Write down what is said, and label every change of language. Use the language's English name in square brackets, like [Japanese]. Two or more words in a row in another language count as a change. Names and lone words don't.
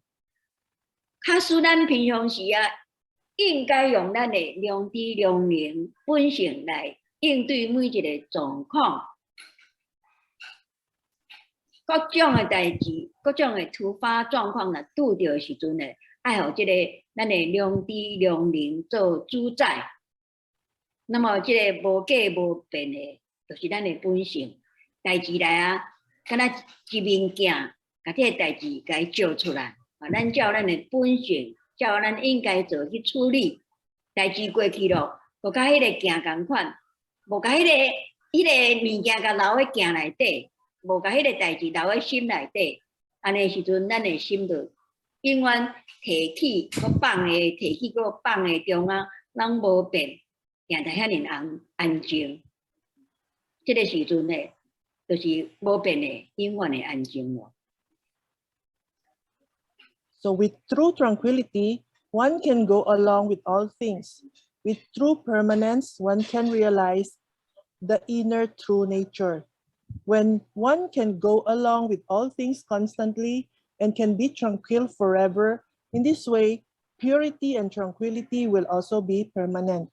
[Min Nan Chinese] 假使咱平常时啊，应该用咱的良知良能本性来应对每一个状况。各种的代志，各种的突发状况呢，拄到的时阵呢，爱互这个咱的良知良能做主宰。那么这个无假无变的，就是咱的本性。代志来啊，敢若一面镜，把这个代志甲伊照出来，啊，咱照咱的本性，照咱应该做去处理。代志过去咯，无甲迄个镜共款，无甲迄个物件甲留喺镜内底。无甲迄个代志留喺心内底，安尼时阵，咱的心就永远提起，搁放的，提起搁放的中啊，人无变，定得遐尼安静。这个时阵呢，就是无变的，永远的安静咯。 [English] So with true tranquility, one can go along with all things. With true permanence, one can realize the inner true nature. When one can go along with all things constantly and can be tranquil forever, in this way, purity and tranquility will also be permanent.